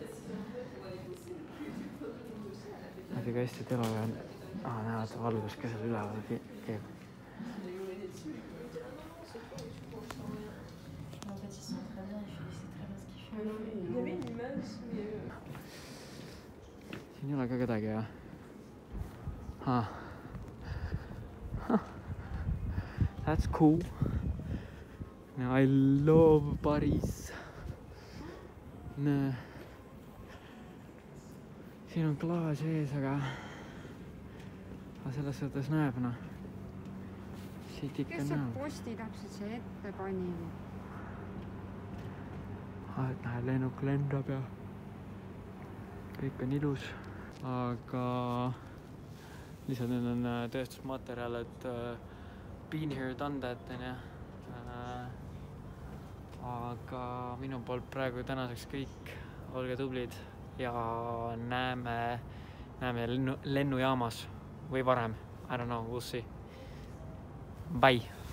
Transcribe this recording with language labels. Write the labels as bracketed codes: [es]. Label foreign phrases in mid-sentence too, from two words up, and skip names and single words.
[et] Näed ka hästi telo ja näed valgus ka seal üleval keeb. Siin ei ole ka kedagi, jah? [en] That's cool. I love Paris. [et] Siin on klaas ees, aga selles suhtes näeb, noh. Siit ikka näeb. Kes see posti täpselt see ette pani? Et näed, lennuk lendab ja kõik on ilus. Aga lihtsalt nüüd on tööstusmaterjal, et [en] been here, done that, [et] ja. Aga minu poolt praegu tänaseks kõik. Olge tublid ja näeme lennujaamas. või varem, [en] I don't know, we'll see. Bye.